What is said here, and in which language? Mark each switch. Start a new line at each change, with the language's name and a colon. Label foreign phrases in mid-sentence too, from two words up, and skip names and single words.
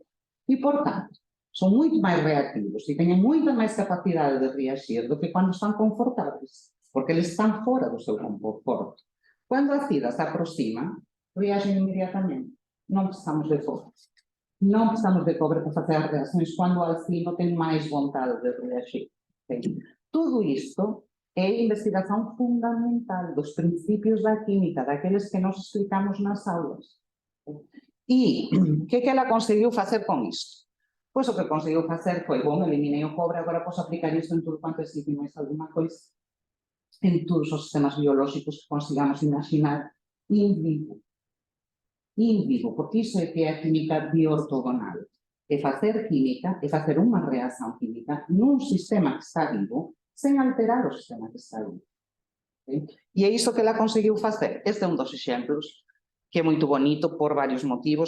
Galician: E, por tanto, son moito máis reactivos e teñen moita máis capacidade de reagir do que cando están confortáveis, porque eles están fora do seu conforto. Cando a acida se aproxima, reagem inmediatamente. Non precisamos de cobre. Non precisamos de cobre para facer as reaccións cando o alcino ten máis vontade de reagir.
Portuguese: Tudo isto é investigação fundamental dos princípios da química, daqueles que nós explicamos nas aulas. E o que ela conseguiu fazer com isto? Pois o que conseguiu fazer foi, bom, eliminei o cobre, agora posso aplicar isto em tudo quanto existe mais alguma coisa, em todos os sistemas biológicos que consigamos imaginar
Latin: in vivo. In vivo,
Galician: porque iso é que é a química bioortogonal. É facer química, é facer unha reacción química nun sistema que está vivo, sen alterar o sistema que está vivo. E é iso que ela conseguiu facer. Este é un dos exemplos que é moito bonito por varios motivos.